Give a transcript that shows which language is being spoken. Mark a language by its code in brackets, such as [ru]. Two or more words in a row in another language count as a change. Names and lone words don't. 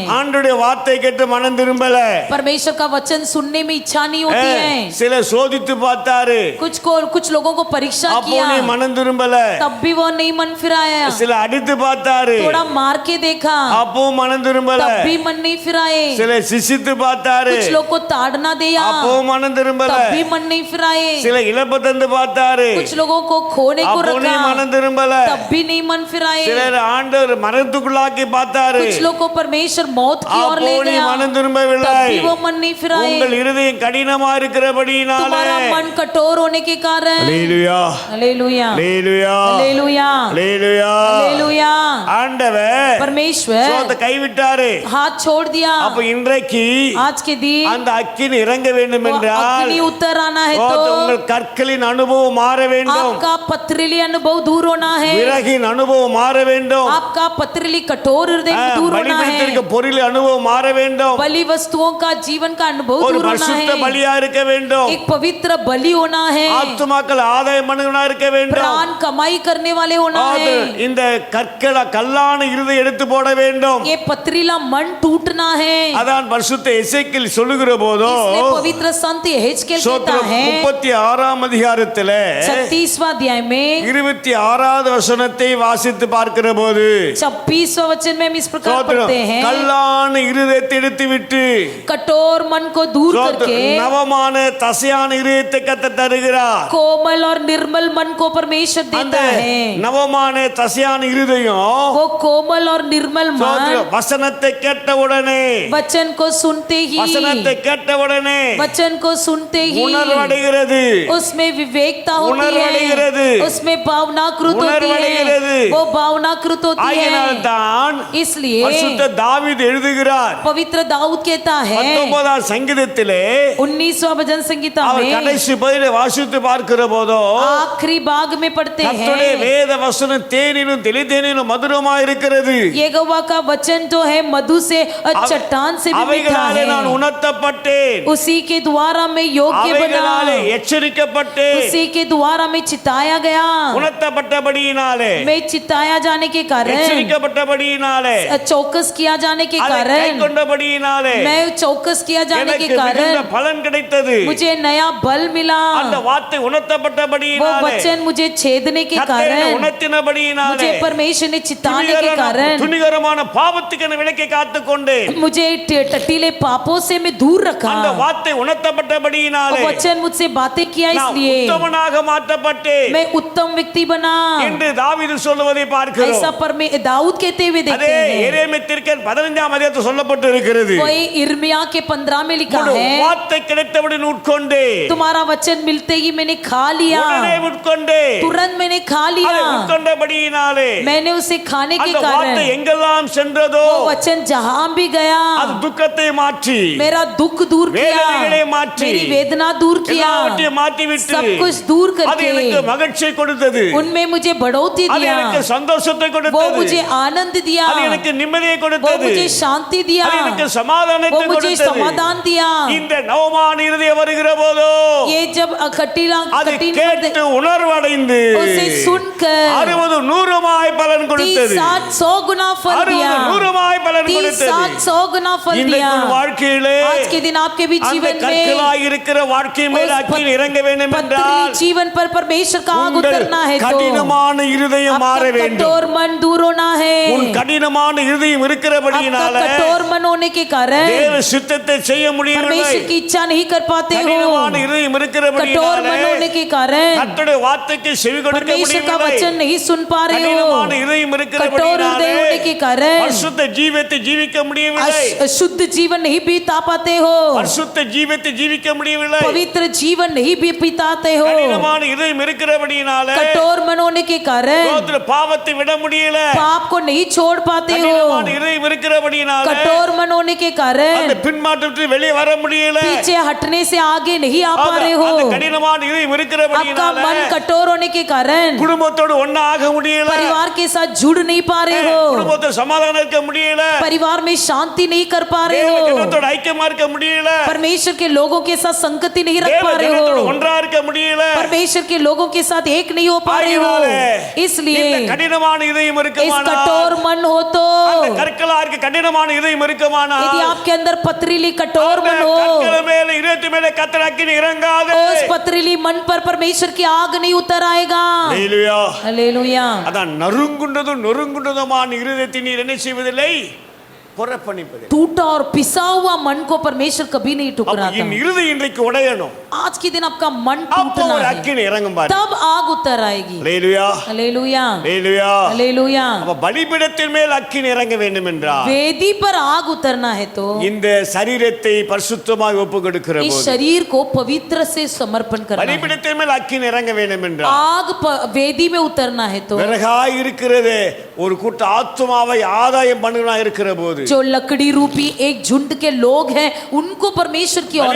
[ta] ஆண்டவருடைய வார்த்தை கேட்டு மனம் திரும்பல, [hi] परमेश्वर का वचन सुनने में इच्छा नहीं होती है। [ta] சில சோதித்து பார்த்தாரு, [hi] कुछ लोगों को परीक्षा [ta] அப்போ [hi] किया, [ta] நீ மனம் திரும்பல. [hi] तब भी वो नहीं मन फिराया। [ta] சில அடித்து பார்த்தாரு, [hi] थोड़ा मार के देखा, [ta] அப்போ மனம் திரும்பல. [hi] तब भी मन नहीं फिराए। [ta] சில சிசித்து பார்த்தாரு, [hi] कुछ लोग को ताड़ना दिया, [ta] அப்போ மனம் திரும்பல. [hi] तब भी मन नहीं फिराए। [ta] சில இழப்பு தந்து பார்த்தாரு, [hi] कुछ लोगों को खोने को [ta] அப்போ நீ [hi] रखा, [ta] மனம் திரும்பல. [hi] तब भी नहीं मन फिराए। [ta] சிலர் ஆண்டவர் மரணத்துக்குள்ளாக்கி பார்த்தாரு, [hi] कुछ लोग को परमेश्वर मौत की ओर [ta] அப்போ [hi] ले [ta] நீ [hi] गया, [ta] மனம் திரும்பவில்லை. [hi] तब भी वो मन नहीं फिराए। [ta] உங்கள் இருதயம் கடினமா இருக்கிறபடியினாலே [hi] तुम्हारा मन कठोर होने के कारण [ta] அல்லேலூயா, [hi] हालेलुया, [ta] அல்லேலூயா, [hi] हालेलुया, [ta] அல்லேலூயா. [hi] हालेलुया। [ta] ஆண்டவர் [hi] परमेश्वर [ta] சோத்தை கைவிட்டாரு. [hi] हाथ छोड़ दिया। [ta] அப்ப இன்றைக்கு [hi] आज के दिन [ta] அந்த அக்கினி இறங்க வேண்டும் [hi] वो [ta] என்றால் [hi] अग्नि उतर आना है [ta] சோத்தை [hi] तो [ta] உங்கள் கற்களின் அனுபவம் மாற வேண்டும், [hi] आपका पथरीली अनुभव दूर होना है, [ta] விறகின் அனுபவம் மாற வேண்டும், [hi] आपका पथरीली कठोर हृदय दूर होना [ta] பலிபீடத்திற்கு [hi] है, [ta] பொருள் அனுபவம் மாற வேண்டும், [hi] बलि वस्तुओं का जीवन का अनुभव [ta] ஒரு [hi] दूर होना [ta] பரிசுத்த [hi] है, [ta] பலியா இருக்க வேண்டும், [hi] एक पवित्र बलि होना है, [ta] ஆத்துமாக்கள் ஆதாயம் பண்ணுவனா இருக்க வேண்டும். [hi] प्राण कमाई करने वाले होना [ta] அது [hi] है, [ta] இந்த கற்களை கல்லான இருதயம் எடுத்து போட வேண்டும். [hi] ये पथरीला मन टूटना है। [ta] அதான் பரிசுத்த எசேக்கியேல் சொல்லுகிற போதோ [hi] इसलिए पवित्र संत यहेजकेल कहता [ta] ஸ்தோத்திரம் [hi] है [ta] 36ஆம் அதிகாரத்திலே [hi] 36वां अध्याय में [ta] 26வது வசனத்தை வாசித்து பார்க்கிற போது [hi] 26वां वचन में हम इस प्रकार [ta] ஸ்தோத்திரம், [hi] पढ़ते हैं, [ta] கல்லான இருதயத்தை எடுத்து விட்டு [hi] कठोर मन को दूर करके [ta] நவமான தசையான இருதயத்தை கத்த தருகிறார். [hi] कोमल और निर्मल मन को परमेश्वर [ta] அந்த [hi] देता है। [ta] நவமான தசையான இருதயம் [hi] वो कोमल और निर्मल मन [ta] ஸ்தோத்திரம், வசனத்தை கேட்டவுடனே [hi] वचन को सुनते ही [ta] வசனத்தை கேட்டவுடனே [hi] वचन को सुनते ही [ta] உணர்வடைகிறது, [hi] उसमें विवेकता होती [ta] உணர்வடைகிறது, [hi] है, उसमें भावनाकृत होती [ta] உணர்வடைகிறது. [hi] है, वो भावनाकृत होती [ta] ஆகையினால் [hi] है। [ta] தான் [hi] इसलिए [ta] பரிசுத்த தாவீது எழுதுகிறார் [hi] पवित्र दाऊद कहता है [ta] 19ஆம் சங்கீதத்திலே [hi] 19वां भजन संगीता [ta] அவர் [hi] में [ta] கடைசி பகுதியை வாசித்து பார்க்கிற போதோ [hi] आखिरी भाग में पढ़ते [ta] கர்த்தருடைய [hi] हैं, [ta] வேத வசனம் தேனிலும் தெளிதேனிலும் மதுரமா இருக்கிறது, [hi] यहोवा का वचन जो है मधु से और चट्टान से भी मीठा [ta] அவைகளாலே நான் [hi] है, [ta] உணர்த்தப்பட்டேன், [hi] उसी के द्वारा मैं योग्य बना, [ta] அவைகளாலே எச்சரிக்கப்பட்டேன், [hi] उसी के द्वारा मैं चिताया गया, [ta] உணர்த்தப்பட்டபடியினாலே, [hi] मैं चिताया जाने के कारण, [ta] எச்சரிக்கப்பட்டபடியினாலே, [hi] चौकस किया जाने के [ta] அதை [hi] कारण, [ta] கைக்கொண்டபடியினாலே [hi] मैं चौकस किया जाने के [ta] எனக்கு மிகுந்த [hi] कारण [ta] பலன் கிடைத்தது. [hi] मुझे नया बल मिला। [ta] அந்த வார்த்தை [hi] वो [ta] உணர்த்தப்பட்டபடியினாலே, [hi] वचन मुझे छेदने के [ta] கர்த்தர் என்னை [hi] कारण, [ta] உணர்த்தினபடியினாலே, [hi] मुझे परमेश्वर ने चिताने के कारण, [ta] துணிகரமான பாவத்துக்கு என்னை விலக்கி காத்துக்கொண்டு, [hi] मुझे टटीले पापों से मैं दूर रखा। [ta] அந்த வார்த்தை [hi] वो [ta] உணர்த்தப்பட்டபடியினாலே [hi] वचन मुझसे बातें किया, [ta] நான் [hi] इसलिए [ta] உத்தமனாக மாற்றப்பட்டு [hi] मैं उत्तम व्यक्ति बना। [ta] என்று தாவீது சொல்லுவதை பார்க்கிறோம். [hi] ऐसा पर में दाऊद कहते हुए देखते [ta] அதே [hi] हैं। [ta] எரேமியா தீர்க்கன் 15ஆம் அதிகாரத்தில் சொல்லப்பட்டு இருக்கிறது. [hi] वही इर्मिया के 15 में लिखा [ta] ஒரு [hi] है, [ta] வார்த்தை கிடைத்தவுடன் உட்கொண்டு, [hi] तुम्हारा वचन मिलते ही मैंने खा लिया, [ta] உடனே உட்கொண்டு, [hi] तुरंत मैंने खा [ta] அதை [hi] लिया। [ta] உட்கொண்டபடியினாலே [hi] मैंने उसे खाने के [ta] அந்த வார்த்தை [hi] कारण [ta] எங்கெல்லாம் சென்றதோ [hi] वो वचन जहां भी गया [ta] அது துக்கத்தை மாற்றி, [hi] मेरा दुख दूर किया, [ta] வேதனைகளை மாற்றி, [hi] मेरी वेदना दूर किया, [ta] எல்லாவற்றையும் மாற்றி விட்டு [hi] सब कुछ दूर [ta] அது எனக்கு [hi] करके [ta] மகிழ்ச்சியை கொடுத்தது, [hi] उनमें मुझे बढ़ोतरी [ta] அது [hi] दिया, [ta] எனக்கு சந்தோஷத்தை [hi] वो [ta] கொடுத்தது, [hi] मुझे आनंद दिया, [ta] அது எனக்கு நிம்மதியை [hi] वो [ta] கொடுத்தது, [hi] मुझे शांति दिया, [ta] அது எனக்கு [hi] वो [ta] சமாதானத்தை [hi] मुझे [ta] கொடுத்தது. [hi] समाधान दिया। [ta] இந்த நவமான இருதயம் வருகிற போதோ [hi] ये जब [ta] அது [hi] कठिन [ta] கேட்டு உணர்வடைந்து [hi] उसे सुनकर [ta] 60 100 பலன் 30 கொடுத்தது. [hi] 100 गुना फल 60 दिया, [ta] 100 பலன் 30 கொடுத்தது. [hi] 100 गुना फल दिया। [ta] இன்றைக்கு உன் வாழ்க்கையிலே [hi] आज के दिन आपके भी [ta] அந்த [hi] जीवन में [ta] கற்களாய் இருக்கிற வாழ்க்கை மேல் அக்கினி இறங்க வேண்டும் என்றால் [hi] पथरीली जीवन पर परमेश्वर का आग [ta] உங்கள் [hi] उतरना है, तो [ta] கடினமான இருதயம் மாற [hi] आपका [ta] வேண்டும். [hi] कठोर मन दूर होना है। [ta] உன் கடினமான இருதயம் [hi] आपका [ta] இருக்கிறபடியினால [hi] कठोर मन होने के कारण [ta] தேவ சித்தத்தை செய்ய முடியவில்லை. [hi] परमेश्वर की इच्छा नहीं कर पाते हो। [ta] கடினமான இருதயம் [hi] कठोर [ta] இருக்கிறபடியினால [hi] मन होने के कारण [ta] கர்த்தருடைய வார்த்தைக்கு செவி கொடுக்க [hi] परमेश्वर का [ta] முடியவில்லை. [hi] वचन नहीं सुन पा रहे हो। [ta] கடினமான இருதயம் [hi] कठोर [ta] இருக்கிறபடியினால [hi] हृदय होने के कारण [ta] பரிசுத்த ஜீவியத்தை ஜீவிக்க முடியவில்லை. [hi] शुद्ध जीवन नहीं बीता पाते हो, [ta] பரிசுத்த ஜீவியத்தை ஜீவிக்க முடியவில்லை. [hi] पवित्र जीवन नहीं बिताते हो। [ta] கடினமான இதயம் இருக்கிறபடியினால [hi] कठोर मन होने के कारण [ta] கோத்திர பாவத்தை விட முடியல. [hi] पाप को नहीं छोड़ पाते हो। [ta] கடினமான இதயம் இருக்கிறபடியினால [hi] कठोर मन होने के [ta] அந்த [hi] कारण [ta] பின்மாற்றத்தை வெளியே வர முடியல. [hi] पीछे हटने से आगे नहीं आ पा रहे [ta] அந்த [hi] हो। [ta] கடினமான இதயம் [hi] आपका [ta] இருக்கிறபடியினால [hi] मन कठोर होने के कारण [ta] குடும்பத்தோடு ஒண்ணா ஆக முடியல. [hi] परिवार के साथ जुड़ नहीं पा रहे हो, [ta] குடும்பத்தோட சமாதானம் இருக்க முடியல. [hi] परिवार में शांति नहीं कर पा रहे [ta] தேவ [hi] हो, [ta] ஜனத்தோட ஐக்கியமா இருக்க முடியல. [hi] परमेश्वर के लोगों के साथ संगति नहीं रख [ta] தேவ [hi] पा रहे [ta] ஜனத்தோட [hi] हो, [ta] ஒன்றா இருக்க முடியல. [hi] परमेश्वर के लोगों के साथ एक नहीं हो पा रहे हो। इसलिए [ta] இந்த கடினமான இதயம் [hi] इस [ta] இருக்குமானால் [hi] कठोर मन हो तो [ta] அந்த கற்களா இருக்க கடினமான இதயம் இருக்குமானால் [hi] यदि आपके अंदर पथरीली कठोर [ta] அந்த [hi] मन हो, [ta] கற்கள் மேல இதயத்து மேல கர்த்தர் அக்கினி இறங்காது. [hi] उस पथरीली मन पर परमेश्वर की आग नहीं उतर आएगा। [ta] ஹalleluya. [hi] हालेलुया। [ta] அதான் நொறுங்குண்டதுமான இருதயத்தை நீர் என்ன செய்வதில்லை, புறப்பணிப்பது. [hi] टूटा और पिसा हुआ मन को परमेश्वर कभी नहीं [ta] அப்ப [hi] ठुकराता। [ta] என் இருதயம் இன்றைக்கு உடையணும். [hi] आज के दिन आपका मन [ta] அப்போ [hi] टूटना [ta] ஒரு [hi] है, [ta] அக்கினி இறங்கும் பாரு. [hi] तब आग उतर आएगी। [ta] ஹalleluya. [hi] हालेलुया, [ta] ஹalleluya. [hi] हालेलुया। [ta] அப்ப பலிபீடத்தின் மேல் அக்கினி இறங்க வேண்டும் என்றால் [hi] वेदी पर आग उतरना है तो [ta] இந்த சரீரத்தை பரிசுத்தமாக ஒப்பு கொடுக்கிற [hi] इस [ta] போது, [hi] शरीर को पवित्र से समर्पण करना है। [ta] பலிபீடத்தின் மேல் அக்கினி இறங்க வேண்டும் என்றால் [hi] आग वेदी में उतरना है तो [ta] விறகாய் இருக்கிறது ஒரு கூட்ட ஆத்துமாவை ஆதாயம் பண்ணுவனா இருக்கிற போது [hi] जो लकड़ी रूपी एक झुंड के लोग हैं उनको परमेश्वर की ओर ले